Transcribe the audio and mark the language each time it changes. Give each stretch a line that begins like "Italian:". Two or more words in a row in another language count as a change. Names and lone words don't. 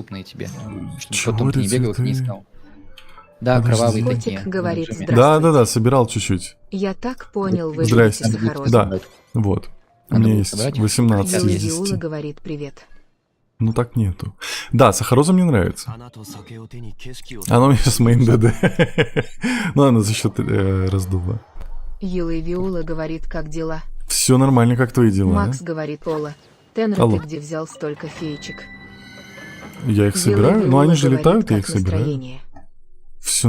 Russian: потом ты не бегал, их не цветы? искал. Да, Подожди. кровавые Котик такие. говорит на джуме. здравствуйте. Да, собирал чуть-чуть. Я так понял, вы Здрасте. любите Сахарозу. Да, вот. У Надо меня было есть собрать их. 18 Вилла из Виула 10. говорит привет. Ну так нету. Да, сахароза мне нравится.
Japanese: 花と酒を手に景色を
Russian: Оно у меня с моим ДД. Ну, она за счет раздува. Вилла Виула говорит, как дела. Все нормально, как твои дела? Макс говорит, Ола. Тенра, Алло. ты где взял столько феечек? Я их Вилла собираю, но Виула они же говорит, летают, я как их собираю. настроение? Все